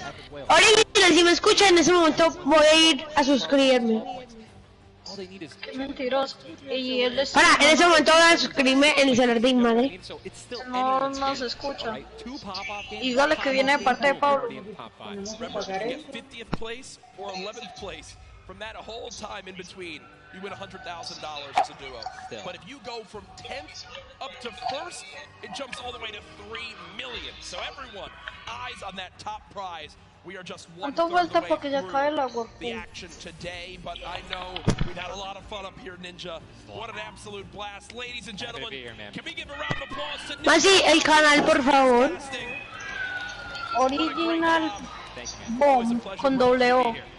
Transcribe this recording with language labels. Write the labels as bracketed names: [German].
[Spanish] Original, si me escucha, en ese momento voy a ir a suscribirme. Mentiroso. Y él es... Para, en ese momento voy a suscribirme en el celular de mi madre. No nos escucha. Y dígale que viene de parte de Pablo. [English] 50th place or 11th place. From that whole time in between, you win $100,000 as a duo. But if you go from 10th up to 1st, it jumps all the way to $3 million. So everyone, eyes on that top prize. We are just 1/3 of the way through the action today, but I know we've had a lot of fun up here, Ninja. What an absolute blast. Ladies and gentlemen, can we give a round of applause to Ninja? [Spanish] Masi, el canal, por favor. OriginalBOOM, con doble O.